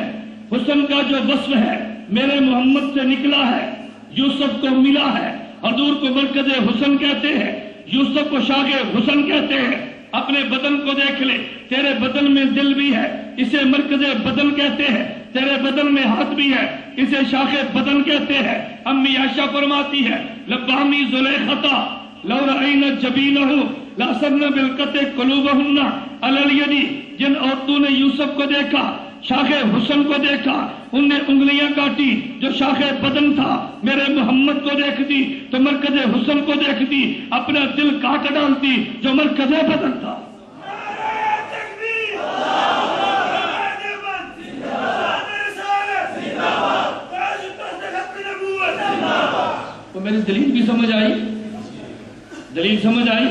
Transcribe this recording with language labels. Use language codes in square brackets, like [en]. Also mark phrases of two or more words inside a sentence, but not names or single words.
[ur] حسن کا جو وصف ہے میرے محمد سے نکلا ہے، یوسف کو ملا ہے. حضور کو مرکز حسن کہتے ہیں، یوسف کو شاخ حسن کہتے ہیں. اپنے بدن کو دیکھ لے، تیرے بدن میں دل بھی ہے، اسے مرکز بدن کہتے ہیں. تیرے بدن میں ہاتھ بھی ہے، اسے شاخ بدن کہتے ہیں. امی عائشہ فرماتی ہے [ar] لقامی زلیخہ لو رأینا جبینہ لأسرن بالقطع قلوبہن علی الید. [ur] جن عورتوں نے یوسف کو دیکھا، شاخ حسن کو دیکھا، ان نے انگلیاں کاٹی جو شاخ بدن تھا. میرے محمد کو دیکھتی تو مرکز حسن کو دیکھتی، اپنا دل کاٹ ڈالتی جو مرکز بدن تھا. تو میری دلیل بھی سمجھ آئی، دلیل سمجھ آئی.